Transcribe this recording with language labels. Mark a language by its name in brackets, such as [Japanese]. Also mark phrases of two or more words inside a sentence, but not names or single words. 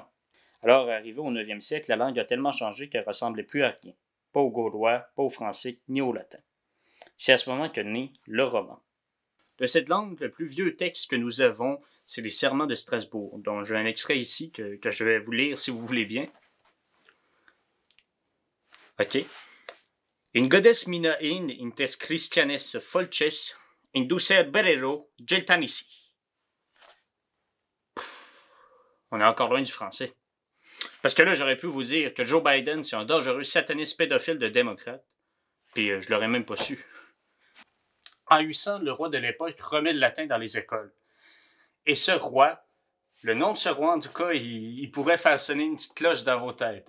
[French] Alors, arrivé au 9e siècle, la langue a tellement changé qu'elle ne ressemblait plus à rien. Pas au gaulois, pas au français, ni au latin. C'est à ce moment que naît le roman. De cette langue, le plus vieux texte que nous avons, c'est les Serments de Strasbourg, dont j'ai un extrait ici que je vais vous lire si vous voulez bien. Ok. [Old High German] In godes mina in tes Christianes folches, in ducer berero geltanisi. [French] On est encore loin du français. Parce que là, j'aurais pu vous dire que Joe Biden, c'est un dangereux sataniste pédophile de démocrate, Puis je l'aurais même pas su. En 800, le roi de l'époque remet le latin dans les écoles. Et ce roi, le nom de ce roi, en tout cas, il pourrait faire sonner une petite cloche dans vos têtes.